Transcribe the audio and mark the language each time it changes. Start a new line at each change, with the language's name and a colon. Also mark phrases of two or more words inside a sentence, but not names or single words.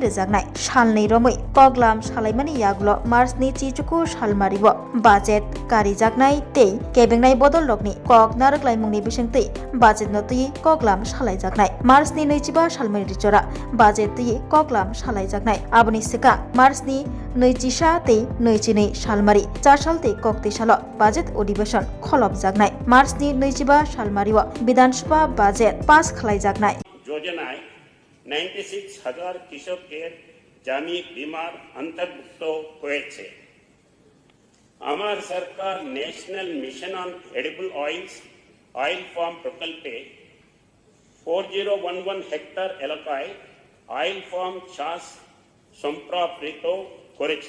Bodo: रिजानाय सालनै रमै कगलाम सालायमानि यागुल मार्चनि चिचुको सालमारिबो बाजेट कारिजागनाय तै केबेंनाय बदललकनि कक नारकलाइमुंनि बिसिंथै बाजेट नतै कगलाम सालायजागनाय मार्चनि 25 सालमारि रिचरा बाजेट तै कगलाम सालायजागनाय आबनि सिगां मार्चनि 25 तै 22 सालमारि 4 साल तै कक्ति साल बाजेट अधिवेशन खलबजागनाय मार्चनि 25 सालमारिव विधानसभा बाजेट पास खालायजागनाय
Bangla: योजनाएं 96,000 কৃষকের জামি বিমার অন্তর্ভুক্ত হয়েছে। আমার সরকার ন্যাশনাল মিশন অন এডিবল
English: oil farm
Bangla: প্রকল্পে 4011 হেক্টর এলাকায় অয়েল ফার্ম চাষ সম্প্রসারিত করেছে।